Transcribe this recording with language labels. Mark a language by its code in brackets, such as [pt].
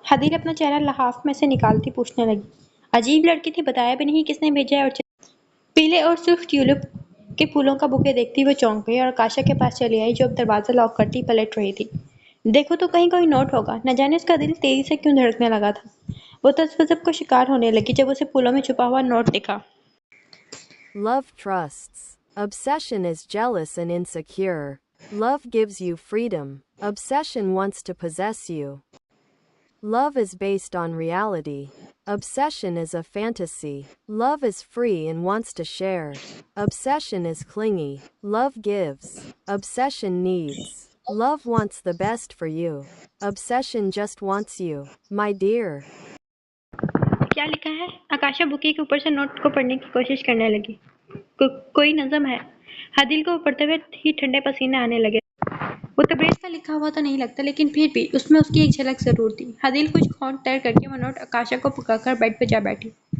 [hi] हदील अपना चेहरा लहाफ में से निकालती पूछने लगी। अजीब लड़की थी, बताया भी नहीं किसने भेजा है। और पीले और सिर्फ ट्यूलिप के फूलों का बुके देखती वो चौंक गई और आकाशा के पास चली आई जो अब दरवाजा लॉक करती पलट रही थी। देखो तो कहीं कोई नोट होगा। न जाने उसका दिल तेजी से क्यों धड़कने लगा था। वो तज्बज़ब को शिकार होने लगी जब उसे फूलों में छुपा हुआ नोट दिखा। [en] Love trusts. Obsession is jealous and insecure. Love gives you freedom. Obsession wants to possess you. Love is based on reality. Obsession is a fantasy. Love is free and wants to share. Obsession is clingy. Love gives. Obsession needs. Love wants the best for you. Obsession just wants you, my dear. [hi] क्या लिखा है? आकाशा bouquet के ऊपर से note को पढ़ने की कोशिश करने लगी। कोई नज़म है। हदील को पढ़ते हुए ही ठंडे पसीने आने लगे। वो तबरेज का लिखा हुआ तो नहीं लगता लेकिन फिर भी उसमें उसकी एक झलक जरूर थी। हदील कुछ खौंट तैर करके वो नोट आकाशा को पकड़कर बेड पर जा बैठी।